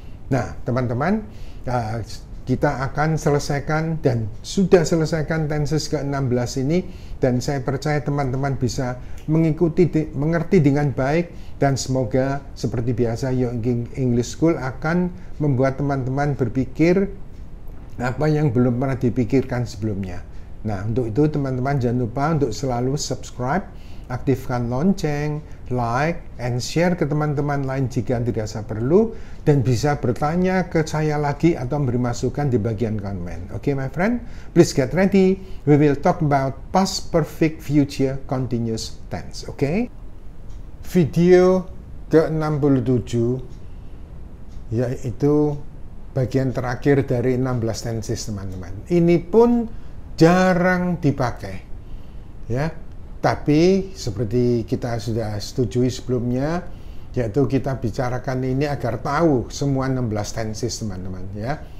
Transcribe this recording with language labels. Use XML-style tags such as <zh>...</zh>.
<id>Nah, teman-teman, kita akan selesaikan dan sudah selesaikan tenses ke-16 ini, dan saya percaya teman-teman bisa mengerti dengan baik, dan semoga seperti biasa Young English School akan membuat teman-teman berpikir apa yang belum pernah dipikirkan sebelumnya. Nah, untuk itu teman-teman jangan lupa untuk selalu subscribe, aktifkan lonceng, like, and share ke teman-teman lain jika dirasa perlu, dan bisa bertanya ke saya lagi atau memberi masukan di bagian komen.</id> <en>Oke, my friend, please get ready. We will talk about past perfect, future, continuous tense.</en> <id>Oke? Video ke-67 yaitu bagian terakhir dari 16 tenses, teman-teman. Ini pun jarang dipakai, ya. Tapi seperti kita sudah setujui sebelumnya, yaitu kita bicarakan ini agar tahu semua 16 tenses teman-teman ya.</id>